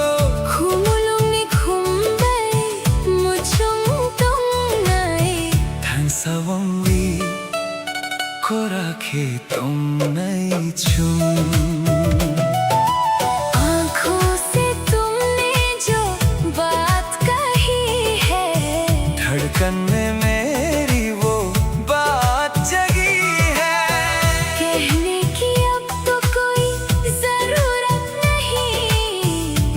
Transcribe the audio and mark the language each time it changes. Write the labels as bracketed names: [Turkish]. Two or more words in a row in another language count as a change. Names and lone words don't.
[Kok Borok] Khumulong ni khumbay mo chung tong nai than sawang wi ko rakhe tong nai chung। [Hindi] आँखों से तुमने जो बात कही है धड़कन में मेरी वो बात जगी है। कहने की अब तो कोई जरूरत नहीं।